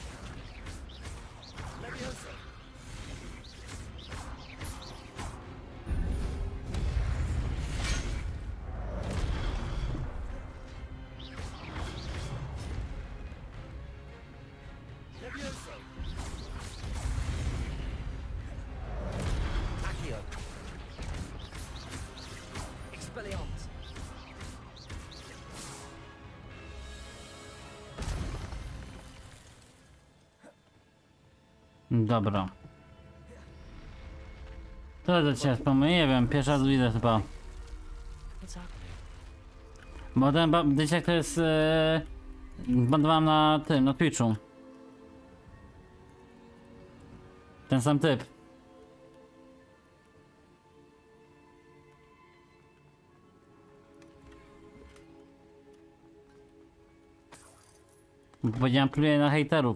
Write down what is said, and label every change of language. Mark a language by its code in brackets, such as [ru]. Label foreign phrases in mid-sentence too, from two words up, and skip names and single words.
[pl] Levioso. Levioso. Accio. Expelliarmus. Dobra. To do ciebie wspomnę, nie wiem, pierwszy raz widzę chyba. [en] What's happening? [pl] Bo ten dysiak to jest... Bandowałem na tym, na Twitchu. Ten sam typ. Bo powiedziałem, pluję na hejterów.